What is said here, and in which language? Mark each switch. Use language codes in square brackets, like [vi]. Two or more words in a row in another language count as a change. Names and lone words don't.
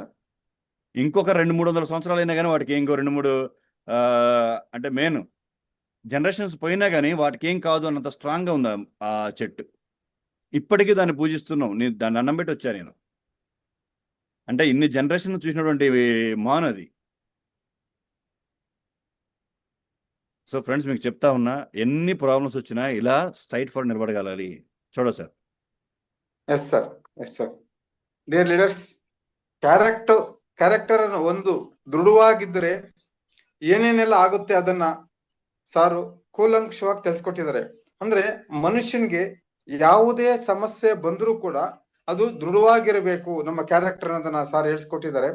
[te] ఇంకొక 200-300 సంవత్సరాలు అయినా కానీ వాటికి ఇంకో 2-3 అంటే [en] main generations [te] పోయినా కానీ వాటికి ఏం కాదు అన్నంత స్ట్రాంగ్గా ఉంది ఆ చెట్టు. ఇప్పటికీ దాన్ని పూజిస్తున్నావు. నేను దాన్ని అన్నం పెట్టి వచ్చా నేను. అంటే ఇన్ని జనరేషన్ చూసినటువంటి మాను అది. [en] so friends, [te] మీకు చెప్తా ఉన్నా, ఎన్ని ప్రాబ్లమ్స్ వచ్చినా ఇలా [en] straight forward [te] నిలబడగలాలి. చూడ సార్. [en] yes sir, yes sir. dear leaders, [kn] ಕ್ಯಾರೆಕ್ಟರ್ ಅನ್ನು ಒಂದು ದೃಢವಾಗಿದ್ದರೆ ಏನೇನೆಲ್ಲ ಆಗುತ್ತೆ ಅದನ್ನ ಸಾರು ಕೂಲಂಕಷವಾಗಿ ತಿಳಿಸ್ಕೊಟ್ಟಿದ್ದಾರೆ. ಅಂದ್ರೆ ಮನುಷ್ಯನ್ಗೆ ಯಾವುದೇ ಸಮಸ್ಯೆ ಬಂದರೂ ಕೂಡ ಅದು ದೃಢವಾಗಿರಬೇಕು ನಮ್ಮ ಕ್ಯಾರೆಕ್ಟರ್ ಅನ್ನೋದನ್ನ ಸಾರ್ ಹೇಳಿಸ್ಕೊಟ್ಟಿದ್ದಾರೆ.